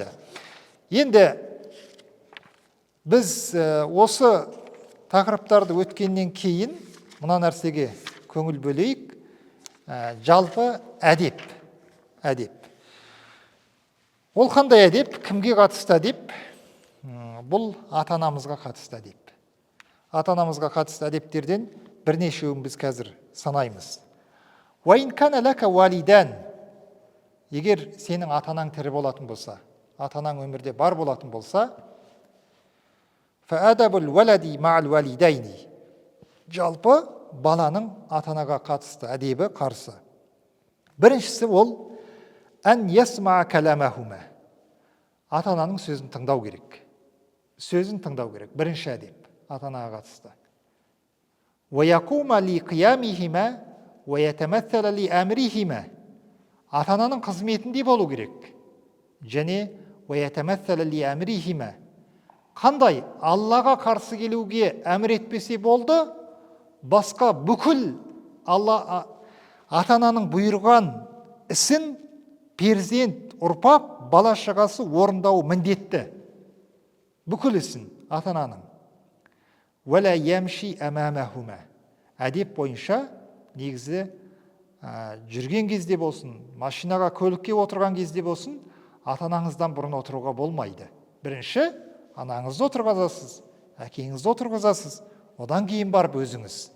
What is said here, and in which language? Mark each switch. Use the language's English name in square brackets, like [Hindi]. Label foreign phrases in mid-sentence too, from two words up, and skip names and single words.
[Kazakh] Енді біз осы тақырыптарды өткеннен кейін мына нәрсеге көңіл бөлейік. Жалпы әдеп. Ол қандай әдеп? Кімге қатысты әдеп? Бұл ата-анамызға қатысты әдеп. Ата-анамызға қатысты әдептерден бірнешеуін біз қазір санаймыз. [Arabic] وَإِنْ كَانَ لَكَ وَالِدَانِ [Kazakh] Егер сенің ата-анаң тірі болатын болса, ата-анаң өмірде бар болатын болса, [Arabic] فَأَدَبُ الْوَلَدِ مَعَ الْوَالِدَيْنِ [Kazakh] Жалпы баланың ата-анаға қатысты әдебі қарсы. Біріншісі ол [Arabic] أن يسمع كلامهما. [Kazakh] Ата-ананың сөзін тыңдау керек. Бірінші әдеп ата-анаға қатысты. [Arabic] وَيَقُومَ لِقِيَامِهِمَا وَيَتَمَثَّلَ لِأَمْرِهِمَا [Kazakh] Ата-ананың қызметінде болу керек. Және [Arabic] وَيَتَمَثَّلَ لِأَمْرِهِمَا [Kazakh] Қандай Аллаға қарсы келуге әмір етпесе болды, басқа бүкіл ата-ананың бұйырған ісін перзент, ұрпақ, бала шағасы орындауы міндетті. Бүкіл ісін ата-ананың. [Arabic] وَلَا يَمْشِي أَمَامَهُمَا [Kazakh] Әдеп бойынша негізі жүрген кезде болсын, машинаға, көлікке отырған кезде болсын, ата-анаңыздан бұрын отыруға болмайды. Бірінші, анаңызды отырғызасыз, әкеңізді отырғызасыз, одан кейін барып өзіңіз.